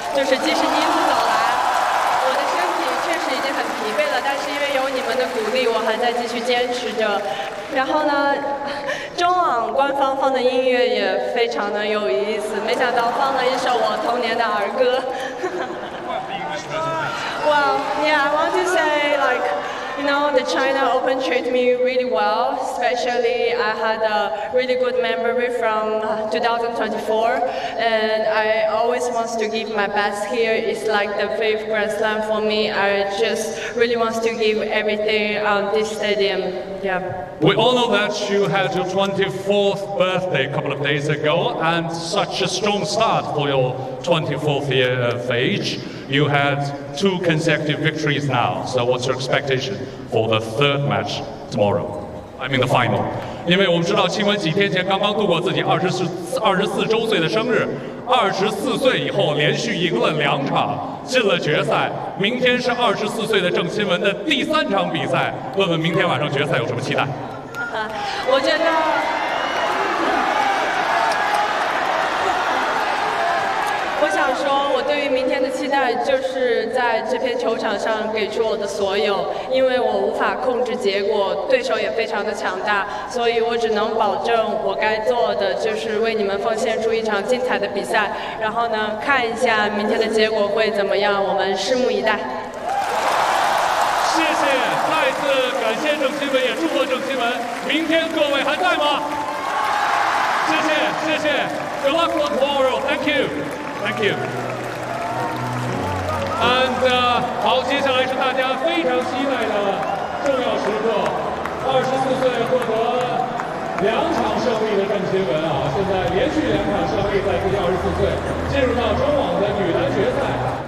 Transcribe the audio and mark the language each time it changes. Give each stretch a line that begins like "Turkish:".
Chinese: 就是即使一路走来我的身体确实已经很疲惫了，但是因为有你们的鼓励我还在继续坚持着。然后呢中网官方放的音乐也非常的有意思，没想到放了一首我童年的儿歌。
English: Well, yeah, I want to say like, you know, the China Open treated me really well, especially I had a really good memory from 2024, and I always want to give my best here. It's like the fifth Grand Slam for me. I just really want to give everything on this stadium. Yeah. We all know that you had your 24th birthday a couple of days ago, and such a strong start for your 24th year of age. You had 2 consecutive victories now. So what's your expectation for the third match tomorrow? I mean the final.
Chinese: 因为我们知道钦文几天前刚刚度过自己24周岁的生日，24岁以后连续赢了两场进了决赛，明天是24岁的郑钦文的第三场比赛，问问明天晚上决赛有什么期待。我觉得对于明天的期待就是在这片球场上给出我的所有，因为我无法控制结果，对手也非常的强大，所以我只能保证我该做的就是为你们奉献出一场精彩的比赛，然后呢看一下明天的结果会怎么样，我们拭目以待。谢谢，再次感谢郑钦文，也祝贺郑钦文，明天各位还在吗？谢谢谢谢，
English: Good luck for tomorrow. Thank you. Thank you. And
Chinese: 好，接下来是大家非常期待的重要时刻，24岁获得两场胜利的郑钦文啊，现在连续两场胜利在自己24岁进入到中网的女单决赛。